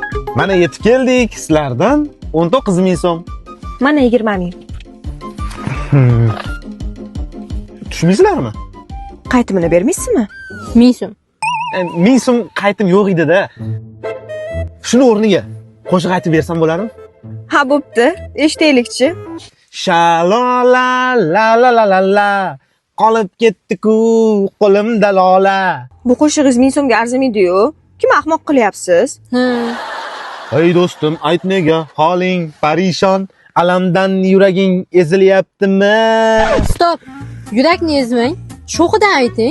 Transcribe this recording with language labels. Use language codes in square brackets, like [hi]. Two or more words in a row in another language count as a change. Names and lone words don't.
[uz] Mana yetib keldik. Sizlardan 19.000 so'm. Mana 20.000. Tushmaysizlarmi? Qaytimini bermaysizmi? 1000 so'm. 1000 so'm qaytim yo'q edi-da. Shuni o'rniga qo'shiq aytib bersam bo'ladimi? Ha, bo'pti. Eshitaylikchi. Shalola la la la la la qolib ketdi-ku qo'limda lola. Bu qo'shig'ingiz 1000 so'mga arzimaydi-yu. Kim ahmoq qilyapsiz? Ey do'stim, ayt nega holing parishon, alamdan yuraging ezilyaptimi? Stop. Yurakni ezmang. Sho'xidan ayting.